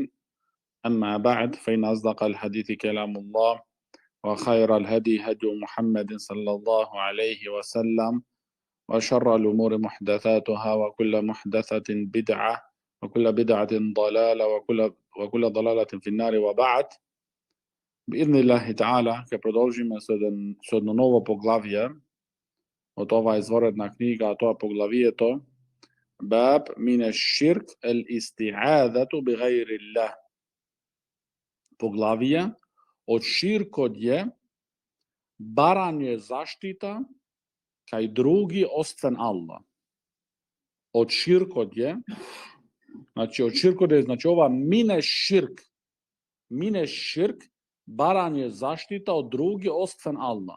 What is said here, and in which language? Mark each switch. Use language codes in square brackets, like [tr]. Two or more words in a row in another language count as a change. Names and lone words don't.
[ar] أما بعد فإن أصدق الحديث كلام الله وخير الهدي هدي محمد صلى الله عليه وسلم وشر الأمور محدثاتها وكل محدثة بدعة وكل بدعة ضلالة وكل ضلالة في النار وبعد. بإذن الله تعالى [mk] che продолжим с едно ново поглавје од ова изворедна книга, а тоа поглавието [ar] باب من الشرك الاستعاذة بغير الله. [mk] Поглавие од ширкот е барање заштита кај други освен Аллах. Од ширкот е, ова [ar] من الشرك, [mk] барање заштита од други освен Аллах.